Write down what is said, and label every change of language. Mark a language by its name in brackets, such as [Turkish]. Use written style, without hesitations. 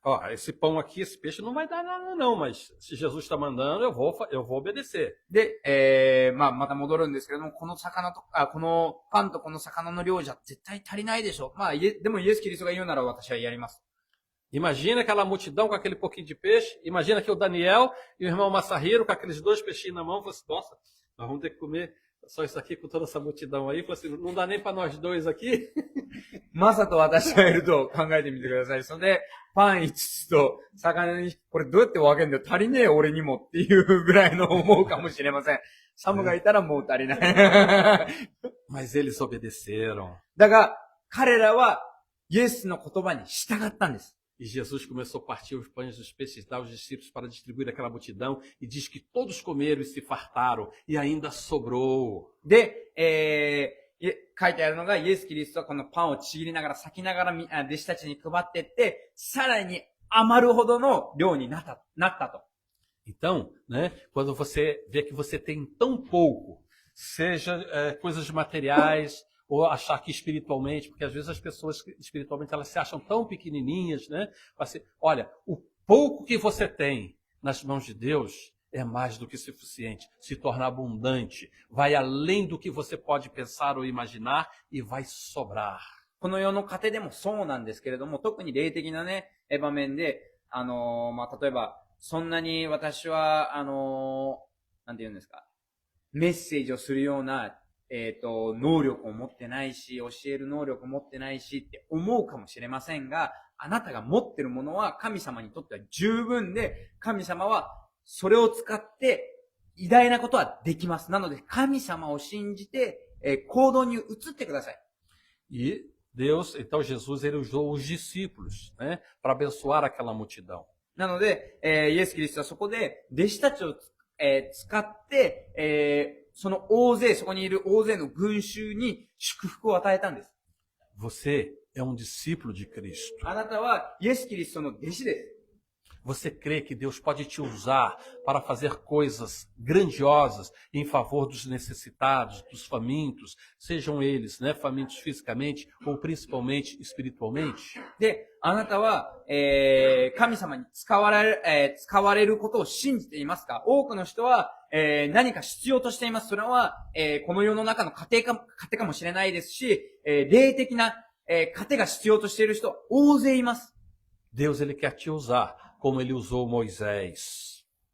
[Portuguese] Esse pão aqui, esse peixe não vai dar nada não, mas se Jesus está mandando, eu vou obedecer. [Japanese] で、また戻るんですけれども、このパンとこの魚の量じゃ絶対足りないでしょ。でもイエス・キリストが言うなら私はやります。 [Portuguese] Imagina aquela multidão com aquele pouquinho de peixe. Imagina que o Daniel e o irmão Massahiro com aqueles 2 peixinhos na mão. Falou assim, nossa, nós vamos ter que comer só isso aqui com toda essa multidão aí. Falou assim, não dá nem para nós 2 aqui. [Japanese] マサと私がいると考えてみてください。それで、パン5つと魚に、これどうやって分けるんだよ。足りねえ俺にもっていうぐらいの思うかもしれません。サムがいたらもう足りない。 [Portuguese] Mas eles obedeceram. [Japanese] だが、彼らはイエスの言葉に従ったんです。 [Portuguese] E Jesus começou a partir os pães dos peixes, dar aos discípulos para distribuir aquela multidão, e diz que todos comeram e se fartaram, e ainda sobrou. [Japanese] で、書いてあるのが、イエス・キリストはこのパンをちぎりながら、裂きながら弟子たちに配っていって、さらに余るほどの量になったと。 [Portuguese] Então, né, quando você vê que você tem tão pouco, seja coisas materiais, ou achar que espiritualmente, porque às vezes as pessoas espiritualmente elas se acham tão pequenininhas, né? Assim, olha, o pouco que você tem nas mãos de Deus é mais do que suficiente, se torna abundante, vai além do que você pode pensar ou imaginar e vai sobrar. [Japanese] この世の家庭でもそうなんですけれども、特に霊的なね、場面で、例えば、そんなに私は、なんて言うんですか、メッセージをするような、能力を持ってないし、教える能力を持ってないしって思うかもしれませんが、あなたが持ってるものは神様にとっては十分で、神様はそれを使って偉大なことはできます。なので神様を信じて、行動に移ってください。 [Portuguese] E Deus, então Jesus, ele usou os discípulos, né, para abençoar aquela multidão. [Japanese] なので、イエス・キリストはそこで弟子たちを使って、そのそこにいる大勢の群衆に祝福を与えたんです。 [Portuguese] Você é um discípulo de Cristo. [Japanese] あなたはイエス・キリストの弟子です。 [Portuguese] Você crê que Deus pode te usar para fazer coisas grandiosas em favor dos necessitados, dos famintos, sejam eles, né, famintos fisicamente ou principalmente espiritualmente? [Japanese] で、あなたは、神様に使われることを信じていますか？多くの人は、何か必要としています。それは、この世の中の家庭かもしれないですし、霊的な、糧が必要としている人は大勢います。 [Portuguese] Deus, ele quer te usar como ele usou Moisés.